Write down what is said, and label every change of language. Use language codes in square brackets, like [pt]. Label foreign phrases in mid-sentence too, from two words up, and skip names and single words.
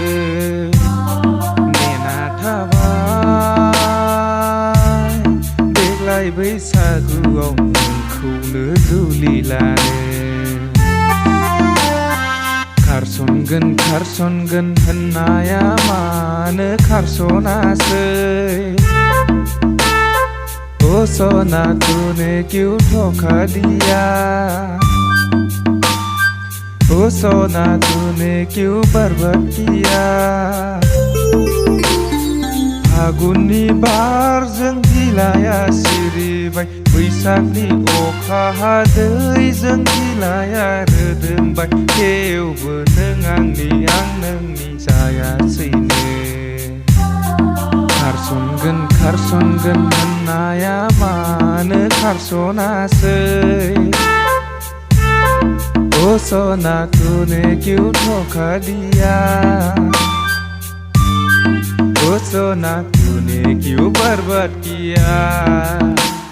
[brx] देग्लाय बैसागुआव नोंखौनो जुलि लानो खारसनगोन होननाया मानो खारसनासै [hi] ओ सना तूने क्यों धोखा दिया ओ सना तूने क्यों बर्बाद किया [brx] फागुननि बारजों बिलाइया सिरिबाय बैसागनि अखा हादैजों बिलाइया रोदोमबाय थेवबो नों आंनि आं नोंनि जायासैनो खारसनगोन होननाया मानो खारसनासै [hi] ओ सना तूने क्यों धोखा दिया ओ सना तूने क्यों बर्बाद किया।